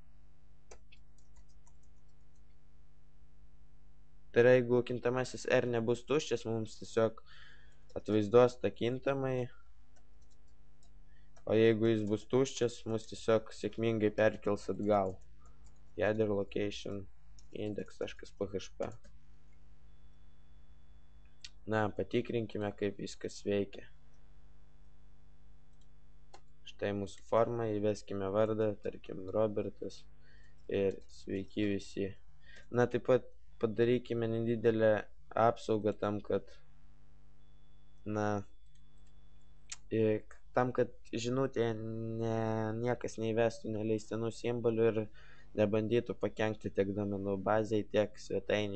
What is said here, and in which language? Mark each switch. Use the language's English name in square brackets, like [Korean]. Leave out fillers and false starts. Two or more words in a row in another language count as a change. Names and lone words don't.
[Lithuanian] tai yra, jeigu kintamasis R nebus tuščias, mums tiesiog atvaizduos tą kintamąjį, o jeigu jis bus tuščias, mus tiesiog sėkmingai perkels atgal. [English] Header location index.php. [Lithuanian] Na, patikrinkime, kaip viskas veikia. Štai mūsų forma, įveskime vardą, tarkim Robertas ir sveiki visi. Na, taip pat padarykime nedidelę apsaugą tam, kad žinutėje niekas neįvestų neleistinų simbolių ir nebandytų pakenkti tiek duomenų bazei, tiek svetainiai.